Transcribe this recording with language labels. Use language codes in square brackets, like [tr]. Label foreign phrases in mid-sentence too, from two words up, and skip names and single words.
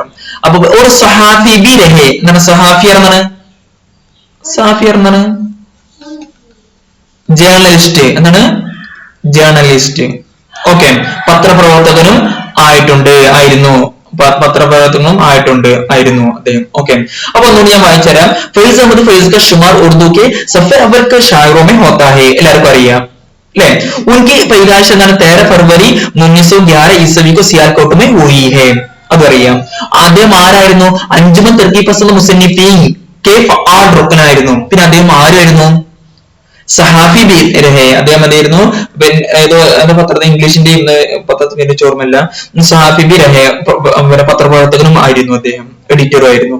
[ml] അപ്പൊ ഒരു [ur] صحافی بھی رہے [ml] എന്താണ്, സഹാഫി എന്താണ്, ജേർണലിസ്റ്റ്. എന്താണ്, ജേർണലിസ്റ്റ്. ഓക്കെ, പത്രപ്രവർത്തകനും ആയിരുന്നു അദ്ദേഹം. ഓക്കെ, അപ്പൊ ഒന്നുകൂടി ഞാൻ വായിച്ചുതരാം. [ur] ഫൈസ് അഹമ്മദ് ഫൈസ് کا شمار اردو کے صفِ اول کے شاعروں میں ہوتا ہے. [ml] എല്ലാവർക്കും അറിയാം അല്ലെ. [ur] ان کی پیدائش എന്താണ്, 13 فروری 1911 عیسوی کو سیالکوٹ میں ہوئی ہے. [ml] അതറിയാം. അദ്ദേഹം ആരായിരുന്നു, അഞ്ജുമൻ തർക്കീബ് പസന്ദ് മുസന്നിഫീൻ [ur] کے فعال [ml] റുക്കനായിരുന്നു. പിന്നെ അദ്ദേഹം ആരായിരുന്നു, [ur] صحافی بھی رہے. [ml] അദ്ദേഹം എന്തായിരുന്നു, ഏതോ പത്രത്തിൽ, ഇംഗ്ലീഷിന്റെ പത്രത്തിന്റെ ഓർമ്മയില്ല, [ur] صحافی بھی رہے, [ml] പത്രപ്രവർത്തകനും ആയിരുന്നു അദ്ദേഹം, എഡിറ്ററും ആയിരുന്നു.